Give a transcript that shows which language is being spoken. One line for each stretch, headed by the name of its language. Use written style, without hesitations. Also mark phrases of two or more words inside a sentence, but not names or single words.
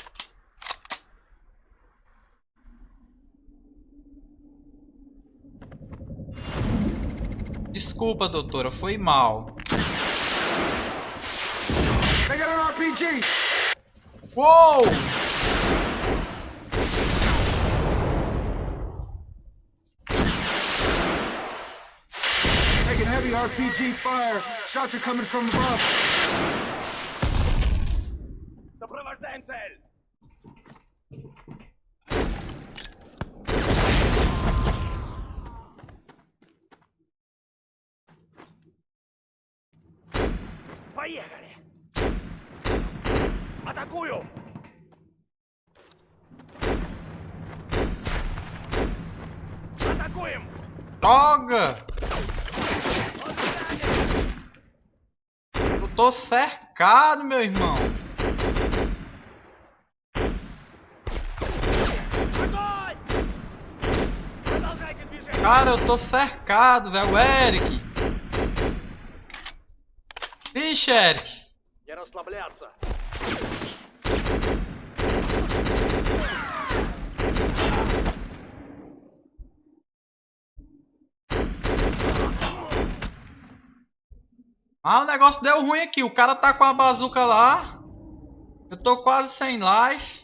Portuguese: Desculpa, doutora. Foi mal.
English: I got an RPG! Uou! Taking heavy RPG fire. Shots are coming from above.
Russian: Сопровождаем цель! Поехали! Атакую! Атакуем!
Portuguese: Droga! Eu tô cercado, meu irmão.
Russian: Огонь! Продолжайте движение!
Portuguese: Cara, eu tô cercado, velho. Eric. Vixe, Eric.
Russian: Не расслабляться!
Portuguese: Ah, o negócio deu ruim aqui. O cara tá com a bazuca lá. Eu tô quase sem life.